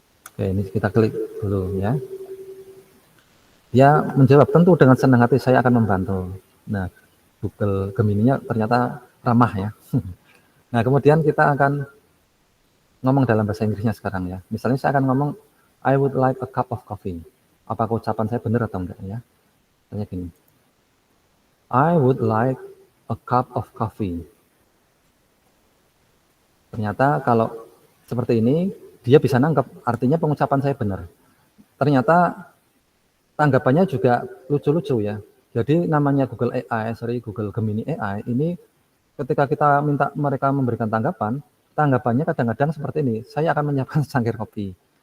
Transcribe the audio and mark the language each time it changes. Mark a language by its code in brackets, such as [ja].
[id] Oke, ini kita klik dulu ya. Dia menjawab, tentu dengan senang hati saya akan membantu. Nah, Google Gemini-nya ternyata ramah ya. Nah, kemudian kita akan ngomong dalam bahasa Inggrisnya sekarang ya. Misalnya saya akan ngomong, [en] I would like a cup of coffee. [id] Apakah ucapan saya benar atau enggak ya? Misalnya gini, [en] I would like a cup of coffee. [id] Ternyata kalau seperti ini, dia bisa nangkep, artinya pengucapan saya benar. Ternyata tanggapannya juga lucu-lucu ya. Jadi namanya Google Gemini AI, ini ketika kita minta mereka memberikan tanggapannya kadang-kadang seperti ini, saya akan menyiapkan secangkir kopi.